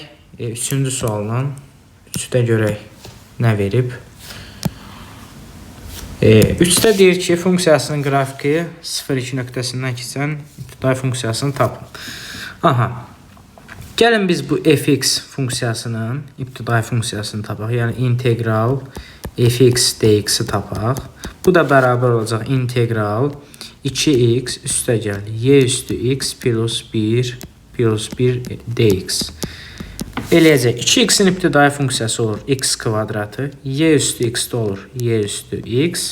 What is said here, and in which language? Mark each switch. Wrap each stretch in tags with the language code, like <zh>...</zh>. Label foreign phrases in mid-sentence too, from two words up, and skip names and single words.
<az>Üçüncü sualla. Üçdə görək nə verib. Üçdə deyir ki, funksiyasının qrafiki 0,2 nöqtəsindən keçən ibtidai funksiyasını tapın. Aha. Gəlin biz bu fx funksiyasının ibtidai funksiyasını tapaq. Yəni integral fx dx-i tapaq. Bu da bərabər olacaq integral 2x üstəgəl y üstü x plus 1 dx. Eləyəcək. 2x'in ibtidai funksiyası olur x kvadratı. Y üstü x-də olur y üstü x.</az>